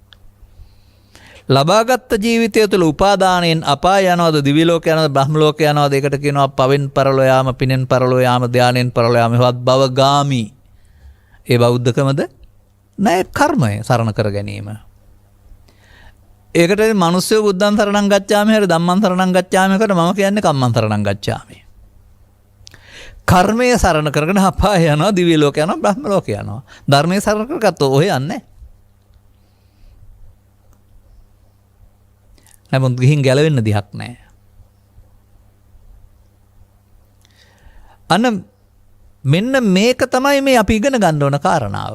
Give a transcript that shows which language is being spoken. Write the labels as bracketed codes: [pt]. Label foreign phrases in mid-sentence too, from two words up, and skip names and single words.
[si] ලබාගත් ජීවිතය තුළ උපාදානයෙන් අපාය යනවාද දිවි ලෝක යනවාද බ්‍රහ්ම ලෝක යනවාද ඒකට කියනවා පවෙන් පරලෝ යාම, පිනෙන් පරලෝ යාම, ධානයෙන් පරලෝ යාම. ඒවත් භවගාමි. ඒ බෞද්ධකමද? නෑ, කර්මය සරණ කර ගැනීම. ඒකට මිනිස්සු [pi] බුද්ධං සරණං ගච්ඡාමි [si] හරි [pi] ධම්මං සරණං ගච්ඡාමි [si] කට මම කියන්නේ [pi] කම්මං සරණං ගච්ඡාමි. [si] කර්මය සරණ කරගෙන අපාය යනවා, දිව්‍ය ලෝක යනවා, බ්‍රහ්ම ලෝක යනවා. ධර්මයේ සරණ කරගත්තොත් ඔය යන්නේ. නමුත් ගිහින් ගැලවෙන්න දිහක් නැහැ. අන්න මෙන්න මේක තමයි මේ අපි ඉගෙන ගන්න ඕන කාරණාව.